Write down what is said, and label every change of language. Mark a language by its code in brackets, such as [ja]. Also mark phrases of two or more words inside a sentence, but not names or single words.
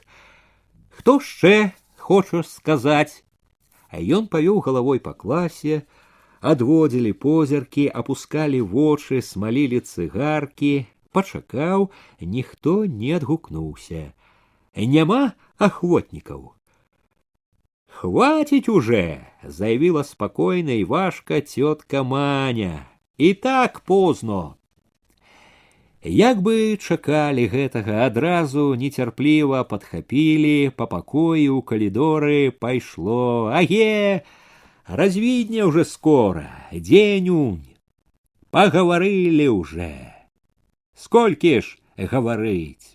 [be] Хто яшчэ хочаш сказаць? А ён павёў галавой па класе, адводзілі позіркі, апускалі вочы, смалілі цыгаркі, пачакаў, ніхто не адгукнуўся. Няма ахвотнікаў. [ru] «Хватить уже!» — заявила спокойно и важко тетка Маня. «И так поздно!» [be] Як бы чакалі гэтага, адразу нецярпліва падхапілі, па пакоі ў калідоры пайшло. «Аге! Развідня уже скоро, дзень-унь! [ru] Поговорили уже! [be] Сколькі ж гаварыць?